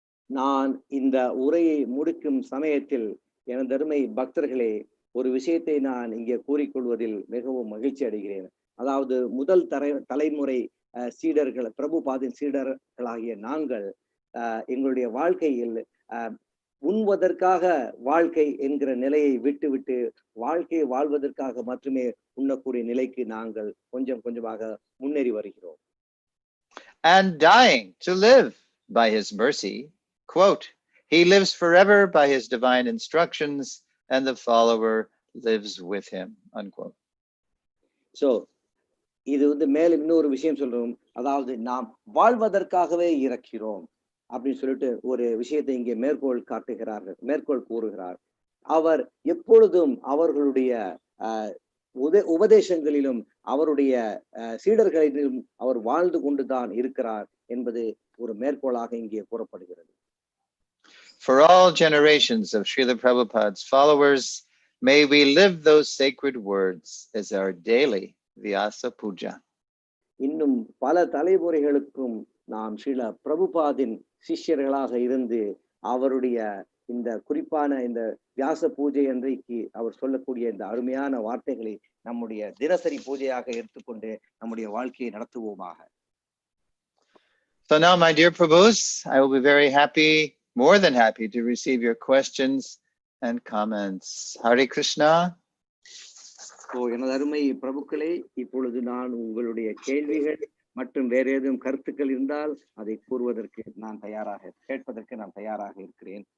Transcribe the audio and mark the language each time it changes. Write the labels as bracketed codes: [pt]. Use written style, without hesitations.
[ta] நான் இந்த உரையை முடிக்கும் சமயத்தில் எனதருமை பக்தர்களே, ஒரு விஷயத்தை நான் இங்கே கூறிக்கொள்வதில் மிகவும் மகிழ்ச்சி அடைகிறேன். அதாவது முதல் தலைமுறை சீடர்கள், பிரபுபாதின் சீடர்களாகிய நாங்கள் எங்களுடைய வாழ்க்கையில் உண்வதற்காக வாழ்க்கை என்கிற நிலையை விட்டுவிட்டு வாழ்க்கையை வாழ்வதற்காக மட்டுமே உண்ணக்கூடிய நிலைக்கு நாங்கள் கொஞ்சம் கொஞ்சமாக முன்னேறி வருகிறோம். [en] And dying to live by his mercy. Quote, he lives forever by his divine instructions, and the follower lives with him. Unquote. [ta] So, இது மேலும் இன்னொரு விஷயம் சொல்றோம். அதாவது நாம் வாழ்வதற்காகவே இறக்கிறோம் அப்படின்னு சொல்லிட்டு ஒரு விஷயத்தை இங்கே மேற்கோள் கூறுகிறார். அவர் எப்பொழுதும் அவர்களுடைய உபதேசங்களிலும் அவருடைய சீடர்களிலும் அவர் வாழ்ந்து கொண்டுதான் இருக்கிறார் என்பது ஒரு மேற்கோளாக இங்கே கூறப்படுகிறது. [en] For all generations of Srila Prabhupada's followers, may we live those sacred words as our daily Vyasa Puja. [ta] இன்னும் பல தலைமுறைகளுக்கும் நாம் ஸ்ரீல பிரபுபாதின் சிஷ்யர்களாக இருந்து அவருடைய இந்த குறிப்பான இந்த வியாச பூஜை அன்றைக்கு அவர் சொல்லக்கூடிய இந்த அருமையான வார்த்தைகளை நம்முடைய தினசரி பூஜையாக எடுத்துக்கொண்டு நம்முடைய வாழ்க்கையை நடத்துவோமாக. [en] So now, my dear Prabhus, I will be very happy, more than happy, to receive your questions and comments. Hare Krishna. [ta] எனது அருமை பிரபுக்களே, இப்பொழுது நான் உங்களுடைய கேள்விகள் மற்றும் வேற ஏதும் கருத்துக்கள் இருந்தால் அதை கூறுவதற்கு நான் கேட்பதற்கு நான் தயாராக இருக்கிறேன்.